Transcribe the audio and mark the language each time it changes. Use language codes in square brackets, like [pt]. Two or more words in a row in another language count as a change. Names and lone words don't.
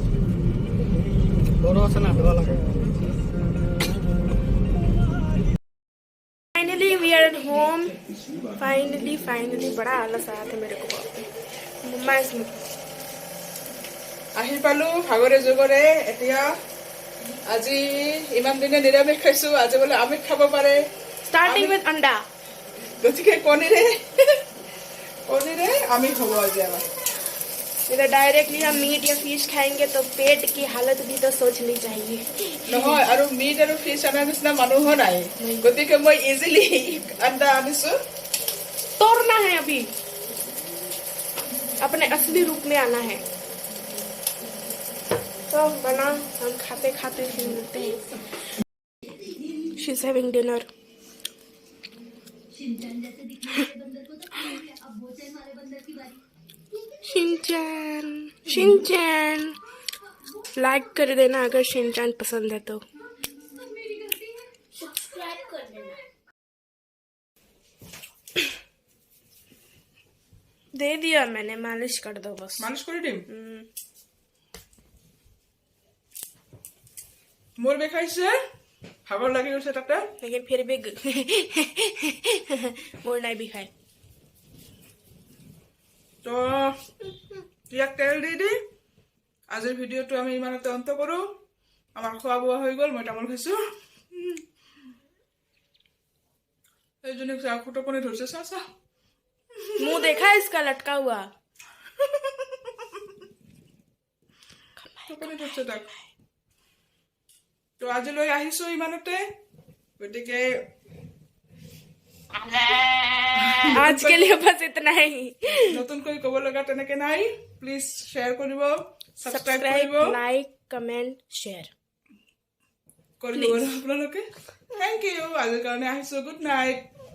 [en] finally we are at home finally [hi] बड़ा आलस आया था मेरे को मम्मा इसमें [as] আহি পালো ভাগৰে জগৰে এতিয়া আজি ইমান দিনে নিৰামিষ খাইছো আজি বোলে আমিষ খাব পাৰে [en] starting with अंडा [as] গতিকে কণীৰে আমিষ হ'ব আজি আমাৰ [hi] इधर डायरेक्टली हम मीट या फिश खाएंगे तो पेट की हालत भी तो सोचनी चाहिए [as] নহয় আৰু মিট আৰু ফিছ আনাৰ নিচিনা মানুহো নাই গতিকে মই ইজিলি আন্দা আনিছো [hi] तोड़ना है अभी अपने असली रूप में आना है तो बना हम खाते खाते फिर मिलते हैं [en] she is having dinner [hi] शिनचैन लाइक कर देना अगर शिनचैन पसंद है तो सब्सक्राइब कर देना दे दिया मैंने मालिश कर दो बस [as] মালিশ কৰি দিম মোৰ বিষাইছে ভাগৰ লাগি গৈছে তাতে [hi] लेकिन फिर भी मोर नहीं भी खाए [as] তো ইয়াক তেল দি দি আজিৰ ভিডিঅ'টো আমি ইমানতে অন্ত কৰো আমাৰ খোৱা বোৱা হৈ গ'ল মই তামোল খাইছো এইজনী খুটপনি ধৰিছে চা চা [hi] मुंह देखा है इसका लटका हुआ [as] খুটপনি ধৰিছে তাক তো আজিলৈ আহিছো ইমানতে গতিকে [hi] आज के लिए बस इतना ही [as] নতুনকৈ ক'ব লগা তেনেকে নাই [en] please share [as] কৰিব ছাবস্ক্ৰাইব सब्सक्राइब কৰিব [en] like comment share [as] কৰিব আপোনালোকে [en] thank you [as] আজিৰ কাৰণে আহিছো [en] good night